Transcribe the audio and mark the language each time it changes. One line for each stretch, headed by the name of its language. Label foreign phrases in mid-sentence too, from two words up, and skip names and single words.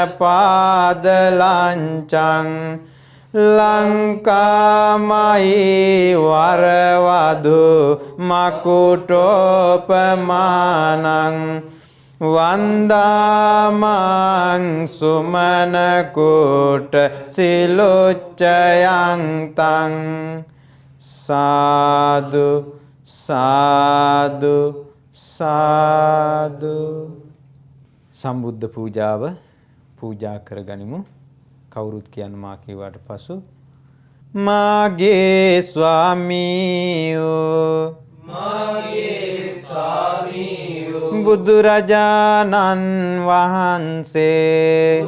Pali: පාදලංචං ලංකාමයි වරවදු මකුටෝපමානං වන්දාමං සුමනකුට සිලුච්චයං තං සාදු සාදු සාදු.
Sinhala: සම්බුද්ධ පූජාව පූජා කරගනිමු. කවුරුත් කියන්න මා කීවාට පසු මාගේ ස්වාමීයෝ මාගේ ස්වාමීයෝ බුදුරජාණන් වහන්සේ